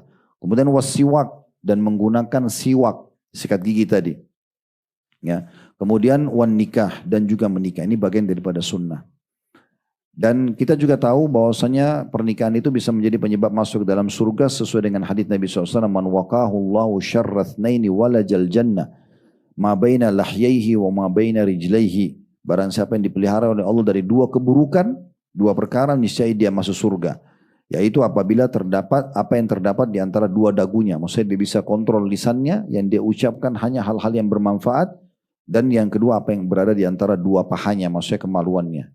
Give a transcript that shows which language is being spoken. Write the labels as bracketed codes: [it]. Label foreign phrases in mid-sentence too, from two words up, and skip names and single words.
[id] Kemudian wasiwak dan menggunakan siwak, sikat gigi tadi. Ya. Kemudian [ar] والنكاح [id] dan juga menikah. Ini bagian daripada sunnah. Dan kita juga tahu bahwasanya pernikahan itu bisa menjadi penyebab masuk dalam surga sesuai dengan hadits Nabi SAW. [ar] من وقاه الله شر اثنين ولج الجنة ما بين لحييه وما بين رجليه. [id] Barang siapa yang dipelihara oleh Allah dari 2 keburukan, 2 perkara, niscaya dia masuk surga. Yaitu apabila terdapat apa yang terdapat di antara 2 dagunya. Maksudnya dia bisa kontrol lisannya, yang dia ucapkan hanya hal-hal yang bermanfaat. Dan yang kedua apa yang berada di antara 2 pahanya, maksudnya kemaluannya.